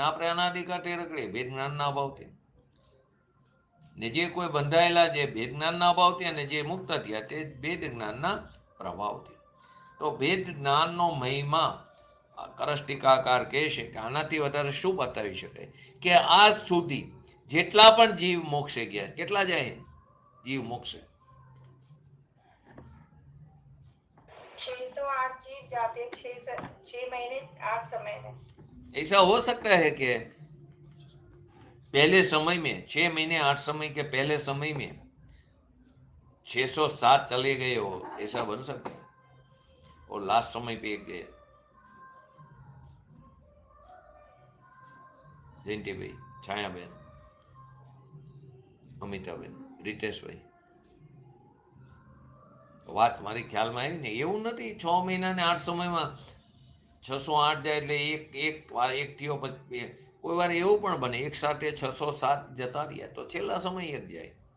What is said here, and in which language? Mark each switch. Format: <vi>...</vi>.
<gu>આપણે અનાદિકાળથી રખડીએ ભેદ જ્ઞાનના અભાવથી, ને જે કોઈ બંધાયેલા જે ભેદ જ્ઞાનના અભાવથી, અને જે મુક્ત થયા તે ભેદ જ્ઞાનના પ્રભાવથી. તો ભેદ જ્ઞાનનો મહિમા કરસ ટીકાકાર કહે છે કે આનાથી વધારે શું બતાવી શકાય કે આજ સુધી જેટલા પણ જીવ મોક્ષે ગયા, કેટલા જાય જીવ મોક્ષે?</gu> <hi>608 जीव जाते हैं, 6 महीने 8 समय में। ऐसा हो सकता है कि पहले समय में 6 महीने 8 समय के पहले समय में 607 चले गए हो, ऐसा बन सकता है, और लास्ट समय पे एक गए।</hi> <gu>જયંતિભાઈ, છાયાબેન, અમિતાબેન, રીતેશભાઈ, વાત મારી ખ્યાલમાં આવી ને? એવું નથી 6 મહિના ને 8 સમયમાં 608 જાય એટલે એક વાર એક થયો, પછી કોઈ વાર એવું પણ બને એક સાથે 607 જતા રહ્યા તો છેલ્લા સમય એક જાય.</gu>